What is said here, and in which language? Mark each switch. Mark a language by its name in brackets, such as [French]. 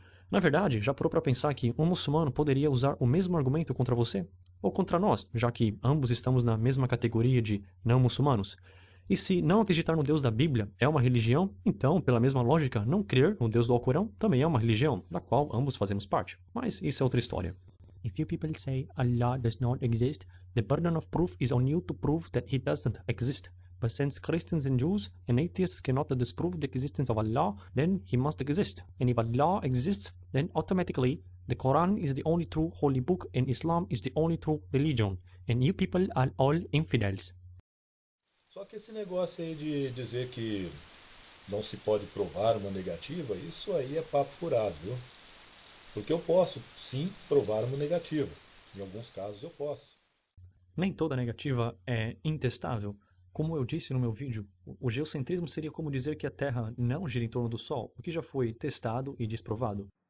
[Portuguese] Na verdade, já parou para pensar que um muçulmano poderia usar o mesmo argumento contra você? Ou contra nós, já que ambos estamos na mesma categoria de não muçulmanos? E se não acreditar no Deus da Bíblia é uma religião, então, pela mesma lógica, não crer no Deus do Alcorão também é uma religião, da qual ambos fazemos parte. Mas isso é outra história. [English] If you people say Allah does not exist, the burden of proof is on you to prove that he doesn't exist. But since Christians and Jews and atheists cannot disprove the existence of Allah, then he must exist. And if Allah exists, then automatically the Quran is the only true holy book and Islam is the only true religion. And you people are all infidels. [Portuguese] Só que esse negócio aí de dizer que não se pode provar uma negativa, isso aí é papo furado, viu? Porque eu posso, sim, provar uma negativa. Em alguns casos eu posso. Nem toda negativa é intestável. Como eu disse no meu vídeo, o geocentrismo seria como dizer que a Terra não gira em torno do Sol, o que já foi testado e desprovado.